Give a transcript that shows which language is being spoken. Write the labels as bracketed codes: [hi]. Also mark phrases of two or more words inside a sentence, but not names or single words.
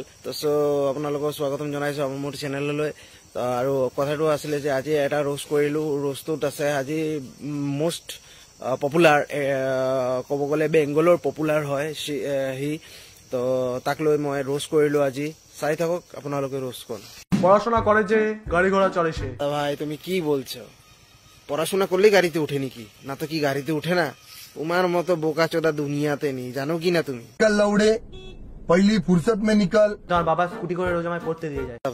[as] তো আপোনালোকক স্বাগতম জনাইছো মোৰ চেনেললৈ। আৰু কথাটো আছিলে যে আজি এটা ৰোষ্ট কৰিলো, ৰোষ্টটোত আছে আজি [en] most popular, [as] ক'ব গ'লে বেংগলৰ পপুলাৰ হয় সি। তো তাক লৈ মই ৰোষ্ট কৰিলো আজি। চাই থাকক আপোনালোকে ৰোষ্ট কোন। [bn] পড়াশোনা করে যে গাড়ি ঘোড়া চড়ে সে। ভাই তুমি কি বলছো? পড়াশোনা করলে গাড়িতে উঠে নাকি? না তো কি গাড়িতে উঠে না? তোমার মতো বোকাচোদা দুনিয়াতে নেই, জানো কি না তুমি? [hi] लौड़े पहली फ़ुरसत में निकल। [bn] আমার বাবা স্কুটি করে রোজ আমায় পড়তে দিয়ে যায়।